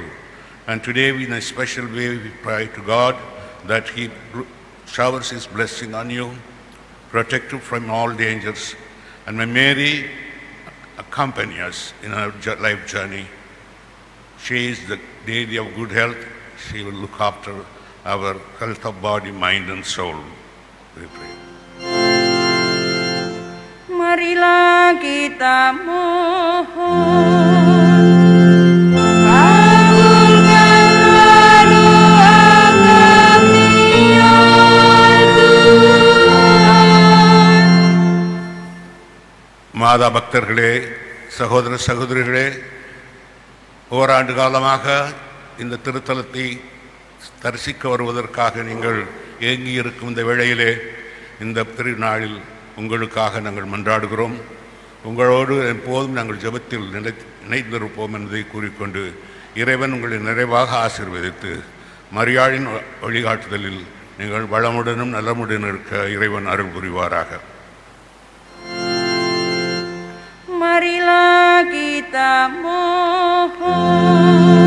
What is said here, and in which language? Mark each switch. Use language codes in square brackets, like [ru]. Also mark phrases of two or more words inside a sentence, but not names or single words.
[en] And today, in a special way, we pray to God that He showers His blessing on you, protect you from all dangers, and may Mary accompany us in our life journey. She is the Lady of good health. She will look after our health of body, mind, and soul. We pray. [ms] Marilah kita mohon. Kabulkanlah doa kami ya Tuhan. [ta] மாதா பக்தர்களே, சகோதர சகோதரிகளே, ஓராண்டு காலமாக இந்த திருத்தலத்தை தரிசிக்க வருவதற்காக நீங்கள் ஏங்கி இருக்கும் இந்த வேளையிலே, இந்த திருநாளில் உங்களுக்காக நாங்கள் மன்றாடுகிறோம். உங்களோடு எப்போதும் நாங்கள் ஜெபத்தில் இணைந்திருப்போம் என்பதை கூறிக்கொண்டு இறைவன் உங்களை நிறைவாக ஆசீர்வதித்து மரியாளின் வழிகாட்டுதலில் நீங்கள் வளமுடனும் நலமுடன் இருக்க இறைவன் அருள் புரிவாராக. [ms] Marilah kita mohon.